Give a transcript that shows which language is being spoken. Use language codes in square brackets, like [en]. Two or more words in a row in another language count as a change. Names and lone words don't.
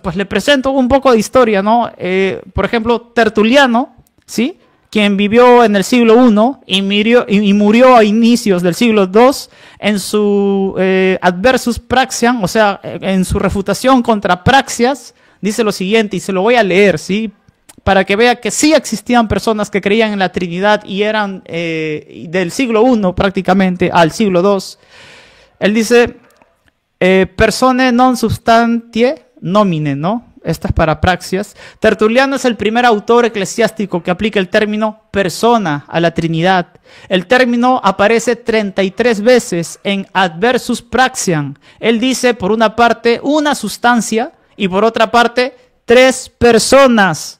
[es] Pues le presento un poco de historia, ¿no? Por ejemplo, Tertuliano, ¿sí?, quien vivió en el siglo I y murió a inicios del siglo II, en su Adversus Praxiam, o sea, en su refutación contra Praxias, dice lo siguiente, y se lo voy a leer, ¿sí?, para que vea que sí existían personas que creían en la Trinidad y eran del siglo I prácticamente al siglo II. Él dice, [la] persone non substantie nomine, [es] ¿no? Esta es para Praxias. Tertuliano es el primer autor eclesiástico que aplica el término persona a la Trinidad. El término aparece 33 veces en Adversus Praxiam. Él dice, por una parte, una sustancia y por otra parte, 3 personas.